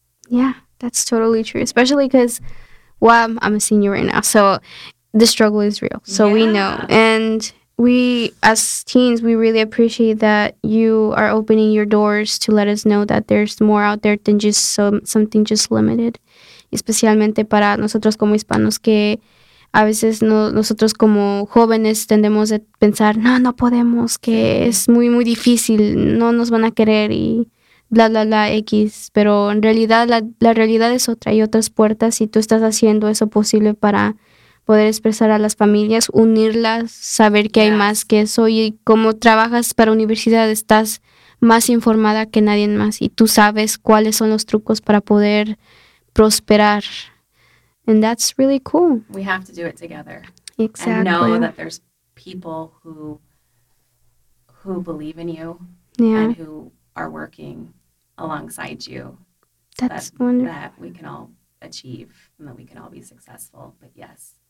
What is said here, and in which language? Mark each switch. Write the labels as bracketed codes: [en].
[en] Yeah, that's totally true, especially because, well, I'm a senior right now, so the struggle is real. So yeah. We know. And we, as teens, we really appreciate that you are opening your doors to let us know that there's more out there than just something just limited. [es] Especialmente para nosotros como hispanos, que a veces no, nosotros como jóvenes tendemos a pensar, no, no podemos, que es muy, muy difícil, no nos van a querer y bla, bla, bla, X. Pero en realidad la realidad es otra, hay otras puertas y tú estás haciendo eso posible para poder expresar a las familias, unirlas, saber que hay más que eso. Y como trabajas para universidad, estás más informada que nadie más y tú sabes cuáles son los trucos para poder prosperar. [en] And that's really cool. We have to do it together. Exactly. And know that there's people who believe in you and who are working alongside you. That's wonderful. That we can all achieve and that we can all be successful. But yes.